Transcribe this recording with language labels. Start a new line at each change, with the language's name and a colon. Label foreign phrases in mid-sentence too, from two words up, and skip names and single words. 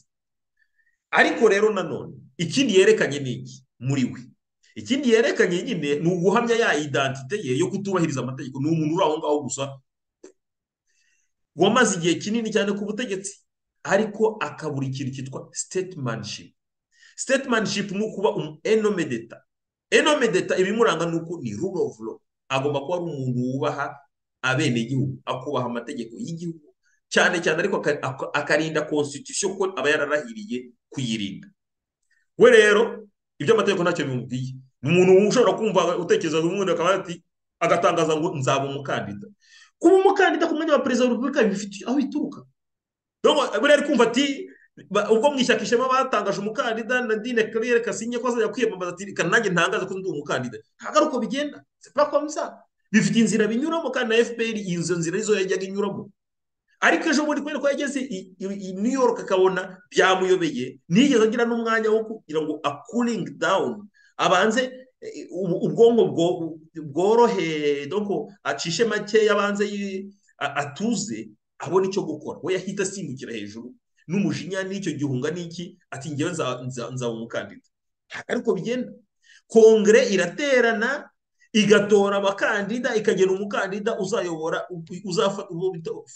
Kinyarwanda: Ariko rero nanone ikindi yerekanye ni iki muri we? Ikindi yerekanye nyine ni uguhamya ya identite ye yo kutubahiriza amategeko. Ni umuntu uri aho ngaho gusa wamaze igihe kinini cyane ku butegetsi, ariko akabura ikintu cyitwa statesmanship. Statesmanship ni ukuba
French: homme d'etat. Homme d'etat
Kinyarwanda: ibimuranga ni uko ni
English: rule of law.
Kinyarwanda: Agomba kuba ari umuntu wubaha abenegihugu, akubaha amategeko y'igihugu cyane cyane, ariko akarinda constitution ko aba yararahiriye kuyirinda. We rero ibyo amategeko ntacyo bimubwiye. Umuntu ushobora kumva utekereza umuntu akaba ati agatangaza ngo nzaba umukandida. Kuba umukandida ku mwanya wa perezida wa repubulika bifite aho bituruka. Buri ari kumva ati ubwo mu ishyaka ishema batangaje umukandida Nadine Claire Kasinye ko azajya kwiyamamaza, ati reka nanjye ntangaze ko ndi umukandida. Ntabwo ari uko bigenda,
French: c'est pas comme ça.
Kinyarwanda: Bifite inzira binyuramo, kandi na FPR izo nzira izo yajyaga inyuramo. Ariko ejo bundi kubera ko yageze i New York akabona byamuyobeye, nigeze agira n'umwanya wo kugira ngo
English: a cooling down,
Kinyarwanda: abanze ubwonko bworohe doko acishe makeya abanze atuze abona icyo gukora we yahita asimbukira hejuru n'umujinya n'icyo gihunga n'iki ati ngewe nzaba umukandida ariko bigenda kongere iraterana igatora abakandida ikagena umukandida uzayobora uzafata uwo bita